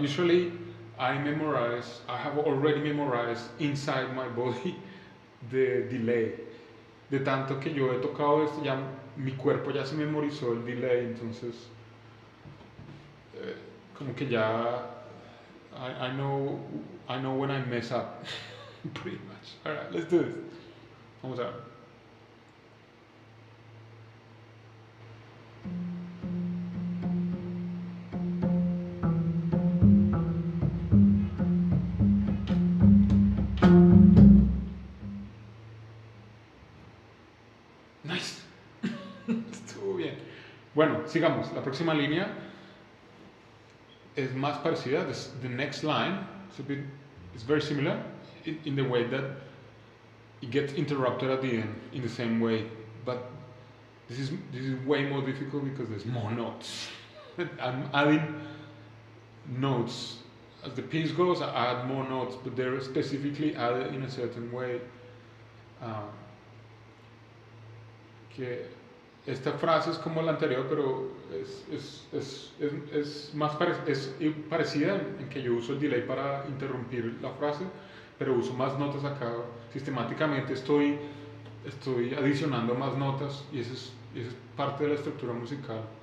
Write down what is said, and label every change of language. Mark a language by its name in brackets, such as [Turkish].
[English] Usually I have already memorized inside my body the delay. [Spanish] De tanto que yo he tocado esto, ya mi cuerpo ya se memorizó el delay, entonces como que ya [English] I know when I mess up pretty much. Alright, let's do this. [Spanish] Vamos a ver. Nice. Estuvo bien. Bueno, sigamos. La próxima línea es más parecida. [English] The next line it's very similar in the way that it gets interrupted at the end in the same way, but this is way more difficult because there's more notes. I'm adding notes as the piece goes. I add more notes, but they're specifically added in a certain way. [Spanish] Que esta frase es como la anterior, pero es más parecida en que yo uso el delay para interrumpir la frase, pero uso más notas acá. Sistemáticamente estoy adicionando más notas y esa es parte de la estructura musical.